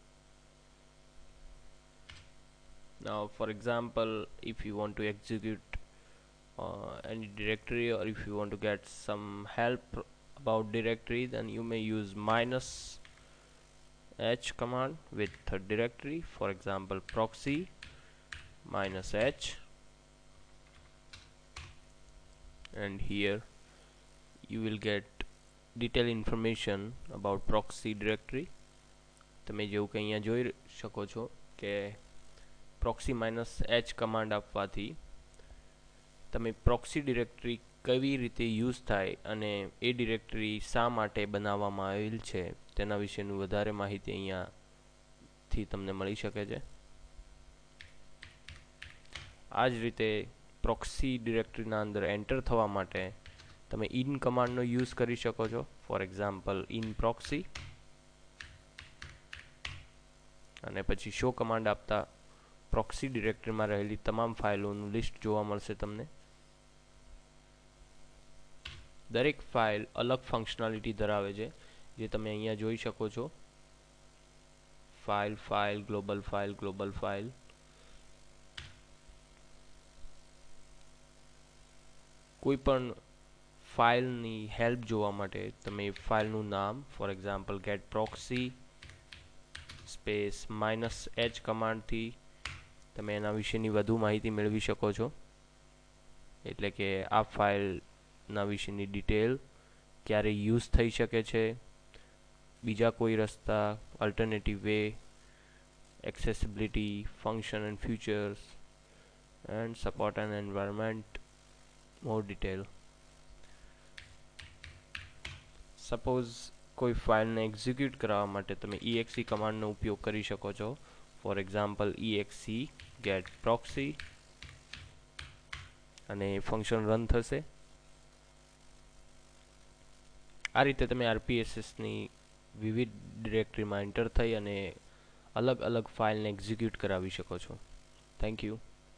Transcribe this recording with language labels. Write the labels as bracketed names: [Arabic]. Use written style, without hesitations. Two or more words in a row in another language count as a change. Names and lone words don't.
[English] Now for example, if you want to execute any directory, or if you want to get some help about directory, then you may use -H command with a directory. For example, proxy -H, and here you will get detailed information about proxy directory. [Gujarati] તમે જેવું કે અહીંયા જોઈ શકો છો કે [English] proxy -H command [Gujarati] આપવાથી તમે [English] proxy directory [Gujarati] કેવી રીતે યુઝ થાય અને એ ડિરેક્ટરી શા માટે બનાવવામાં આવેલ છે તેના વિશેનું વધારે માહિતી અહીંયાથી તમને મળી શકે છે. આ જ રીતે proxy ડિરેક્ટરીના અંદર એન્ટર થવા માટે તમે in કમાન્ડનો યુઝ કરી શકો છો. [English] For example in proxy [Gujarati] અને પછી [English] show command [Gujarati] આપતા proxy ડિરેક્ટરીમાં રહેલી તમામ ફાઇલોનું લિસ્ટ જોવા મળશે તમને. દરેક ફાઇલ અલગ ફંક્શનાલિટી ધરાવે છે જે તમે અહીંયા જોઈ શકો છો. [English] file global file. [Gujarati] કોઈ પણ ફાઇલની હેલ્પ જોવા માટે તમે ફાઇલનું નામ, [English] For example get proxy space -H [Gujarati] કમાન્ડથી તમે એના વિશેની વધુ માહિતી મેળવી શકો છો. એટલે કે આ ફાઇલના વિશેની ડિટેલ ક્યારે યુઝ થઈ શકે છે, બીજા કોઈ રસ્તા, [English] alternative way, accessibility, function and features, and support and environment, more detail. [Gujarati] સપોઝ કોઈ ફાઇલને એક્ઝિક્યુટ કરવા માટે તમે exe કમાન્ડનો ઉપયોગ કરી શકો છો. [English] For example exe get proxy અને function run થશે. [Gujarati] આ રીતે તમે RPSSની વિવિધ ડિરેક્ટરીમાં એન્ટર થઈ અને અલગ અલગ ફાઇલને એક્ઝિક્યુટ કરાવી શકો છો. [English] thank you.